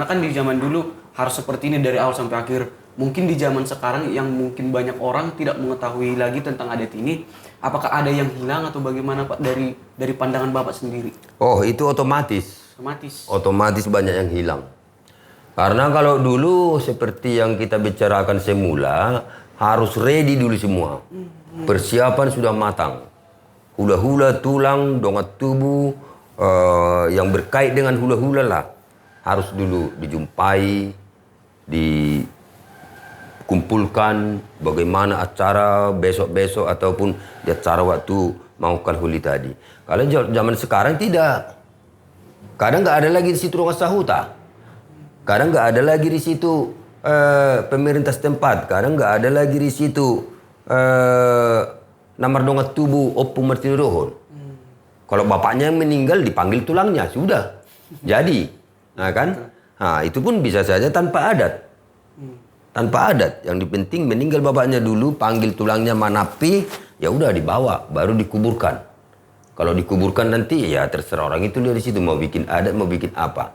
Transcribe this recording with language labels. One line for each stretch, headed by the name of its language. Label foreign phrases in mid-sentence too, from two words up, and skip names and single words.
Indonesian: Kan di zaman dulu harus seperti ini dari awal sampai akhir. Mungkin di zaman sekarang yang mungkin banyak orang tidak mengetahui lagi tentang adat ini, apakah ada yang hilang atau bagaimana Pak dari pandangan Bapak sendiri? Oh, itu otomatis. Otomatis banyak yang hilang. Karena kalau dulu seperti yang kita bicarakan semula, harus ready dulu semua. Persiapan sudah matang.
Batak Toba: Hula-hula tulang, dongat tubuh,
Indonesian: yang berkait dengan hula-hula lah. Harus dulu dijumpai, dikumpulkan bagaimana acara besok-besok ataupun di acara waktu maukan huli tadi. Kalau zaman sekarang tidak. Kadang nggak ada lagi di situ rumah sahuta. Kadang nggak ada lagi di situ pemerintah setempat. Kadang nggak ada lagi di situ
Batak Toba: namar dongat tubuh opung martini rohon.
Indonesian: Kalau bapaknya meninggal dipanggil tulangnya sudah jadi. Nah kan? Nah, itu pun bisa saja tanpa adat. Tanpa adat. Yang penting meninggal bapaknya dulu, panggil tulangnya manapi, ya udah dibawa, baru dikuburkan. Kalau dikuburkan nanti ya terserah orang itu dari situ mau bikin adat, mau bikin apa.